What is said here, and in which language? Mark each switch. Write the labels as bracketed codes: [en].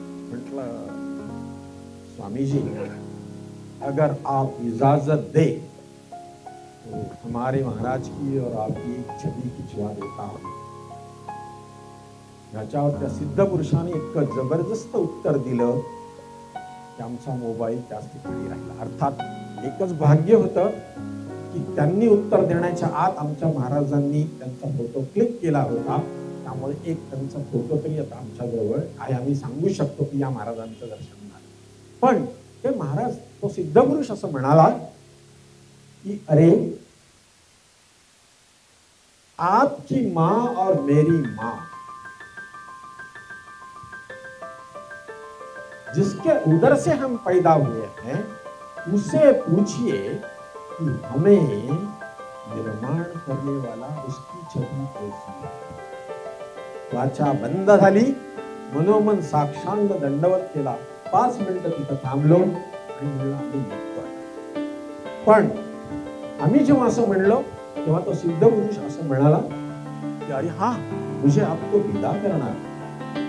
[mr] म्हटलं, [hi] स्वामी जी, अगर आप इजाजत दे तो हमारे महाराज की और आपकी एक छवि खिंचवा देता हूं. [mr] याच्यावर त्या सिद्ध पुरुषाने इतकं जबरदस्त उत्तर दिलं की आमचा मोबाईल त्याच ठिकाणी राहिला. अर्थात एकच भाग्य होतं की त्यांनी उत्तर देण्याच्या आत आमच्या महाराजांनी त्यांचा फोटो क्लिक केला होता. त्यामुळे एक त्यांचा फोटो तरी आता आमच्या जवळ आहे. आम्ही सांगू शकतो की या महाराजांचं दर्शन झालं. पण ते महाराज, तो सिद्ध पुरुष असं म्हणाला कि [hi] अरे, आपकी माँ और मेरी माँ, जिसके उदर से हम पैदा हुए हैं, उसे पूछिए कि हमें निर्माण करने वाला उसकी छवि कैसी है. [mr] वाचा बंद झाली. मनोमन साक्षांग दंडवत केला. 5 मिनिटं तिथं थांबलो आणि म्हणलं आम्ही निघतोय. पण आम्ही जेव्हा असं म्हणलो तेव्हा तो सिद्ध पुरुष असं म्हणाला की अरे हा, [hi] मुझे आपको विदा [mr] करणार.